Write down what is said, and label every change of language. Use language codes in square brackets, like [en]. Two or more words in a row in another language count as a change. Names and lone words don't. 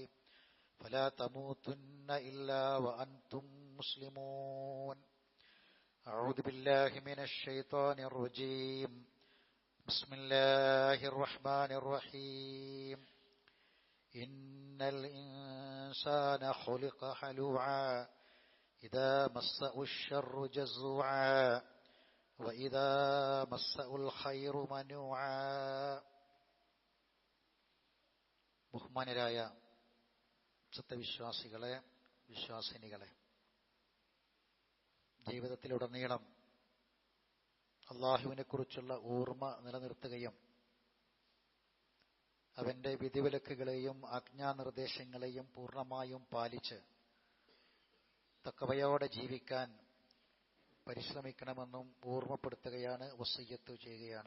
[ar] فلا تموتن إلا وأنتم مسلمون أعوذ بالله من الشيطان الرجيم بسم الله الرحمن الرحيم إن الإنسان خلق هلوعا إذا مسه الشر جزوعا وإذا مسه الخير منوعا. [ml] ബഹുമാനരായ സത്യവിശ്വാസികളെ, വിശ്വാസിനികളെ, ജീവിതത്തിലുടനീളം അള്ളാഹുവിനെ കുറിച്ചുള്ള ഓർമ്മ നിലനിർത്തുകയും അവന്റെ വിധിവിലക്കുകളെയും ആജ്ഞാനിർദ്ദേശങ്ങളെയും പൂർണ്ണമായും പാലിച്ച് തഖ്വയോടെ ജീവിക്കാൻ പരിശ്രമിക്കണമെന്നും ഓർമ്മപ്പെടുത്തുകയാണ്, വസിയ്യത്ത് ചെയ്യുകയാണ്.